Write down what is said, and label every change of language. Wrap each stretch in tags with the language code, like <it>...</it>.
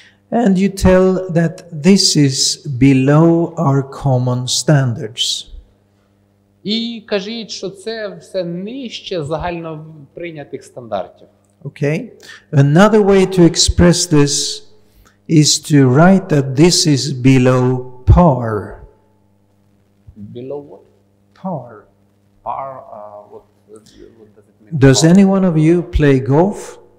<en>And you tell that this is below our common standards.</en> <uk>І кажіть, що це все нижче загально прийнятих стандартів.</uk> <en>Okay? Another way to express this is to write that this is below par. Below what? Par. Par, what does it mean? Does any one of you play golf?</en>